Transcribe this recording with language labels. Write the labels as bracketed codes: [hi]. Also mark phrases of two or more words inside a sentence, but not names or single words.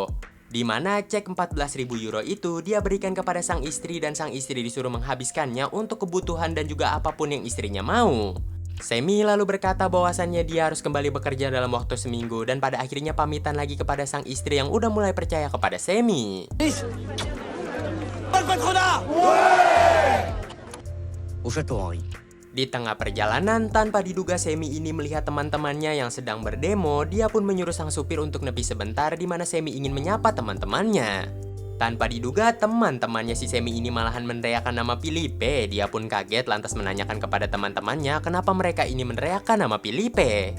[id] Di mana cek 14.000 euro itu dia berikan kepada sang istri dan sang istri disuruh menghabiskannya untuk kebutuhan dan juga apapun yang istrinya mau. Semi lalu berkata bahwasannya dia harus kembali bekerja dalam waktu seminggu dan pada akhirnya pamitan lagi kepada sang istri yang udah mulai percaya kepada Semi. [fr] Au château Henri. [id] Di tengah perjalanan, tanpa diduga Semi ini melihat teman-temannya yang sedang berdemo. Dia pun menyuruh sang supir untuk nepi sebentar di mana Semi ingin menyapa teman-temannya. Tanpa diduga, teman-temannya si Semi ini malahan meneriakkan nama Filipe. Dia pun kaget lantas menanyakan kepada teman-temannya kenapa mereka ini meneriakkan nama Filipe.